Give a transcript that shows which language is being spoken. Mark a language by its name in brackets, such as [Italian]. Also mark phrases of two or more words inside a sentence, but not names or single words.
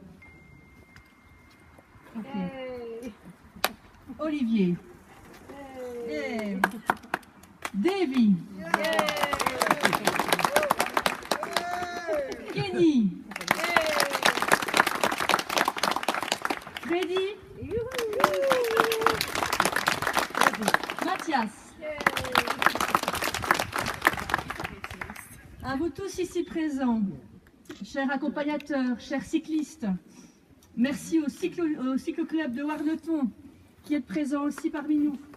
[French] Okay. Hey. Olivier. Hey. Davy. Hey. Kenny. Hey. Freddy. Mathias. Hey. À vous tous ici présents, chers accompagnateurs, chers cyclistes, merci au cycloclub de Warneton qui est présent aussi parmi nous.